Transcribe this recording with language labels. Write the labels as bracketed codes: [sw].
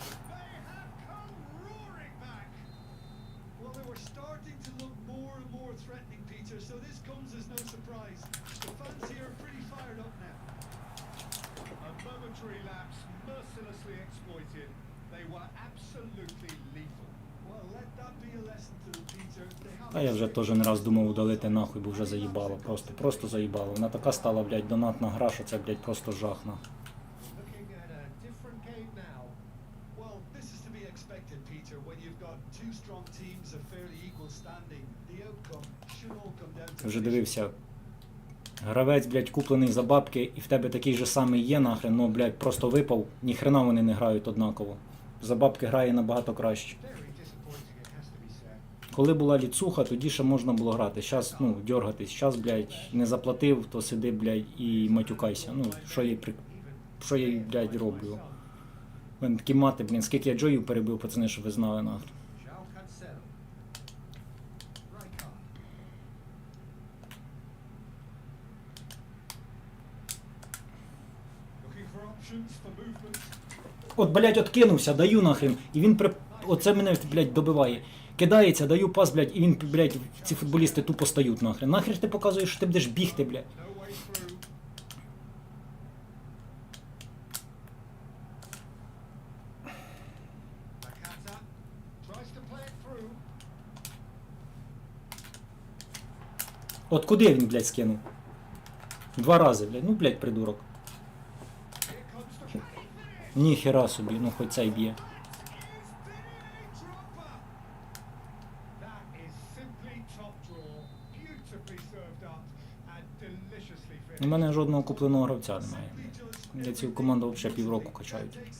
[en] They have come roaring back. Well, they were starting to look more and more threatening, Peter, so this comes as no surprise. The fans here are pretty fired up now. A momentary lapse mercilessly exploited. They were absolutely lethal. Well, let that be a lesson to them, Peter. They have [uk] Та я вже теж не раз думав удалити нахуй, бо вже заїбало. Просто заїбало. Вона така стала, блядь, донатна гра, що це, блядь, просто жах, нахуй. [en] Looking at a different game now. Well, this is to be expected, Peter. When you've got two strong teams of fairly equal standing, the outcome should all come down to [uk] Вже [en] finishing. [uk] дивився. Гравець, блядь, куплений за бабки, і в тебе такий же самий є, нахрен, ну, блядь, просто випав, ніхрена вони не грають однаково. За бабки грає набагато краще. [en] Very disappointing, it has to be said. [uk] Коли була ліцуха, тоді ще можна було грати. Щас, ну, дьоргатись. Щас, блядь, не заплатив, то сиди, блядь, і матюкайся. Ну, що я, блядь, роблю? У мене такі мати, блін, скільки я джоїв перебив, пацани, щоб ви знали, нахрен. [en] João Cancelo. Rijkaard. Looking for options for movement. [uk] От, блядь, откинувся, даю нахрен, і він оце мене, блядь, добиває. Кидається, даю пас, блядь, і він, блядь, ці футболісти тупо стають нахрен. Нахрен ти показуєш, що ти будеш бігти, блядь. [en] No way through. Nakata tries to play it through. [uk] От куди він, блядь, скинув? 2 рази, блядь, ну, блядь, придурок. [en] Here comes the finish. [uk] Ніхера собі, ну хоч цей б'є. [en] That is simply top draw, beautifully served up and deliciously [uk] У [en] finished. [uk] мене жодного купленого гравця немає. Я цю команду взагалі півроку качають.